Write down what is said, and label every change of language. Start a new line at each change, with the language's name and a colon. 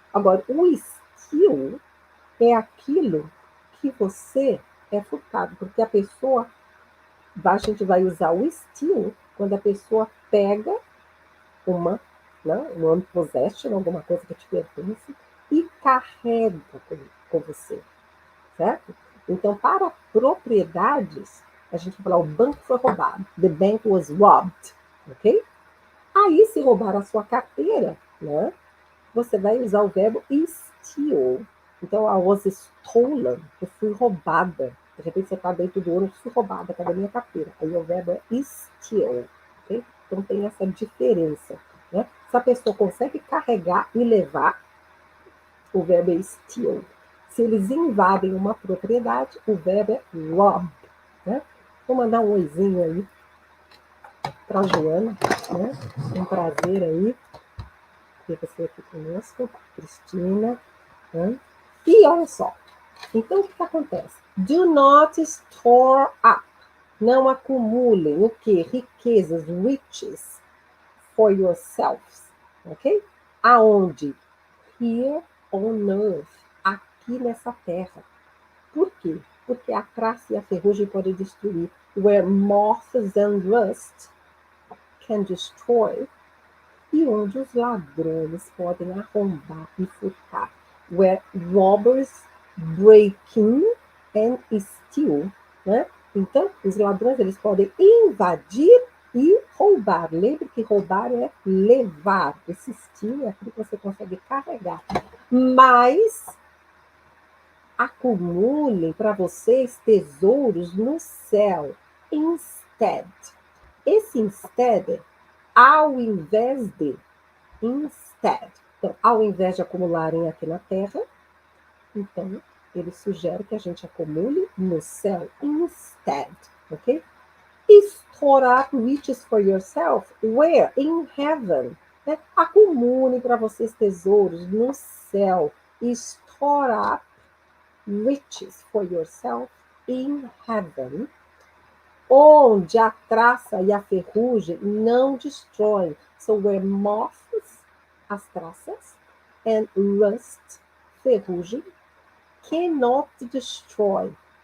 Portuguese: Agora, o steal é aquilo que você é furtado, porque a pessoa, a gente vai usar o steal quando a pessoa pega uma, né, um possession, alguma coisa que te pertence, e carrega com você, certo? Então, para propriedades, a gente vai falar, o banco foi roubado.
English: The bank was robbed,
Portuguese: ok? Aí, se roubar a sua carteira, né, você vai usar o verbo steal. Então,
English: I was stolen,
Portuguese: eu fui roubada. De repente, você está dentro do ônibus, fui roubada, cadê a minha carteira? Aí o verbo é steal, ok? Então, tem essa diferença, né? Se a pessoa consegue carregar e levar, o verbo é steal. Se eles invadem uma propriedade, o verbo é rob, né? Vou mandar um oizinho aí para a Joana, né? Um prazer aí ter você aqui conosco, Cristina. Né? E olha só, então o que acontece?
English: Do not store up.
Portuguese: Não acumulem o que?
English: Riquezas, riches, for yourselves. Ok? Aonde? Here on earth.
Portuguese: Aqui nessa terra. Por quê? Porque a traça e a ferrugem podem destruir.
English: Where moths and rust can destroy.
Portuguese: E onde os ladrões podem arrombar e furtar.
English: Where robbers break in and steal.
Portuguese: Né? Então, os ladrões eles podem invadir e roubar. Lembre que roubar é levar. Esse steal é aquilo que você consegue carregar. Mas acumulem para vocês tesouros no céu. Instead. Esse instead é ao invés de. Instead. Então, ao invés de acumularem aqui na terra, então, ele sugere que a gente acumule no céu.
English: Instead. Ok? Store up riches for yourself. Where? In heaven. Né?
Portuguese: Acumule para vocês tesouros no céu.
English: Store up riches for yourself in heaven,
Portuguese: onde a traça e a ferrugem não destroem.
English: So where moths,
Portuguese: as traças,
English: and rust, ferrugem, cannot destroy.